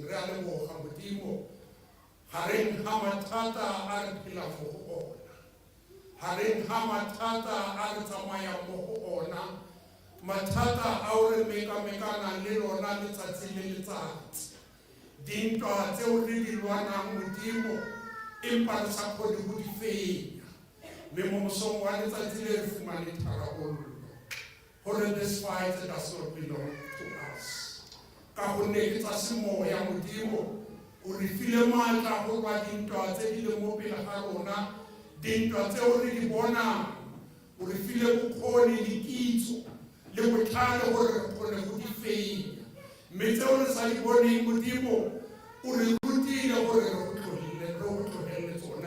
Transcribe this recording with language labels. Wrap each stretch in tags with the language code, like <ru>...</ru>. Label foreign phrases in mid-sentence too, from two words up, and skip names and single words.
<tn>Re a leboga Modimo gareng ga mathata a re phelang mo go ona, gareng ga mathata a re tsamayang mo go ona, mathata a o re mekamekana le lona letsatsi le letsatsi, dintwa tseo re di lwanang Modimo empa re sa kgone go di fenya, mme mo mosong wa letsatsi le re fumane tharabollo gore</tn> <en>this fight does not belong to us.</en> <tn>Ka gonne ke tsa semoya Modimo, o re file maatla go ba dintwa tse di leng mo pele ga rona, dintwa tseo re di bonang, o re file bokgoni le kitso le botlhale gore re kgone go di fenya, mme tseo re sa di boneng Modimo o re rutile gore re go tlohelle tsona.</tn>